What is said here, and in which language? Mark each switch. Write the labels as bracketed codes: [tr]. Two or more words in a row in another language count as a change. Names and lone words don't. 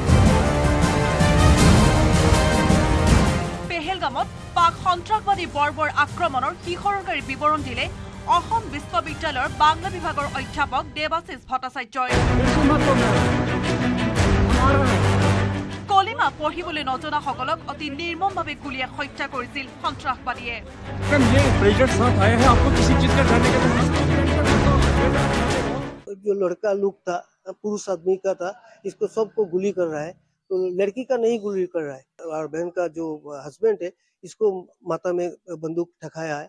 [as] পেহেলগামত পাক সন্ত্ৰাসবাদী বৰ্বৰ আক্ৰমণৰ শিহৰণকাৰী বিৱৰণ দিলে অসম বিশ্ববিদ্যালয়ৰ বাংলা বিভাগৰ অধ্যাপক দেৱাশিষ ভট্টাচাৰ্যই। কলিমা পঢ়িবলৈ নজনাসকলক অতি নিৰ্মমভাৱে গুলীয়ে হত্যা কৰিছিল সন্ত্ৰাসবাদীয়ে। [hi] ये प्रेशर साथ आए हैं, आपको किसी चीज का डरने का जो लड़का लोग था, पुरुष आदमी का था, इसको सबको गुली कर रहा है, तो लड़की का नहीं गुली कर रहा है। और बहन का जो हस्बैंड है, इसको माथा में बंदूक ठकाया है।